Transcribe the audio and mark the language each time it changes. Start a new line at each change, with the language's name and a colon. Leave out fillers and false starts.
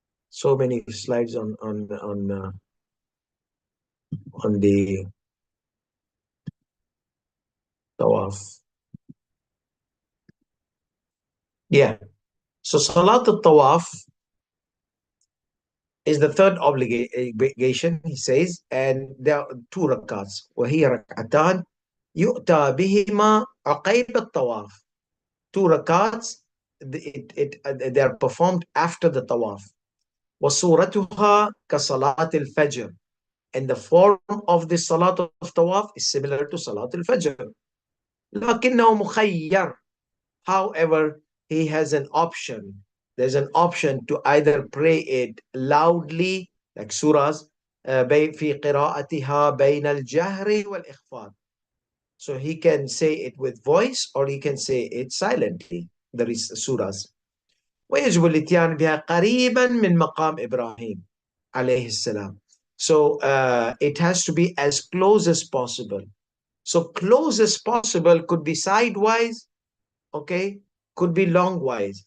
English: So many slides on the Tawaf. Yeah. So Salat al-Tawaf is the third obligation, he says, and there are two rakats.
Arabic: وهي ركعتان يؤتى بهما عقيب الطواف.
English: Two rakats, they are performed after the Tawaf.
Arabic: وصورتها كصلاة الفجر.
English: And the form of the Salat of Tawaf is similar to Salat al-Fajr.
Arabic: لكنه مخير.
English: However, he has an option. There's an option to either pray it loudly, like surahs,
Arabic: في قراءتها بين الجهر والإخفاء.
English: So he can say it with voice or he can say it silently. There is surahs.
Arabic: ويجب الاتيان بها قريبا من مقام إبراهيم عليه السلام.
English: So it has to be as close as possible. So close as possible could be sidewise, okay, could be longwise.